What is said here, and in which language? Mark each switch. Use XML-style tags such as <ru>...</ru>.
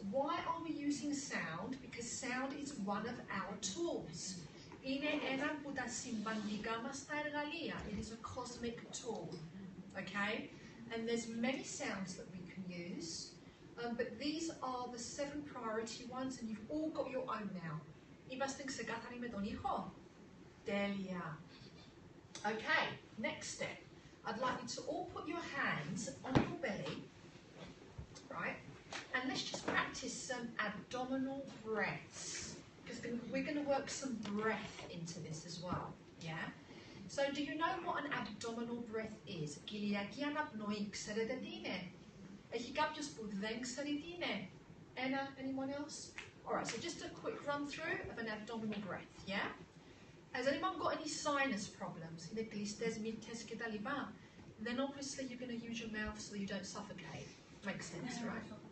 <en>Why are we using sound? Because sound is one of our tools.</en> <el>Είναι ένα από τα σημαντικά μας τα εργαλεία.</el> <en>It is a cosmic tool. Okay? And there's many sounds that we can use. But these are the 7 priority ones, and you've all got your own now.</en> <el>Είμαστε ξεκάθαροι με τον ήχο?</el> <en>Τέλεια. Okay, next step. I'd like you to all put your hands on your belly, right? And let's just practice some abdominal breaths. Because we're going to work some breath into this as well, yeah? So do you know what an abdominal breath is?</en> <el>Κυλιακή αναπνοή, ξέρετε τι είναι? Έχει κάποιος που δεν ξέρει τι είναι?</el> <en>Anyone else? Alright, so just a quick run through of an abdominal breath, yeah? Has anyone got any sinus problems?</en> <el>Είναι κλειστές μύτες και τα λοιπά?</el> <en>Then obviously you're going to use your mouth so you don't suffocate. Makes sense, right?</en>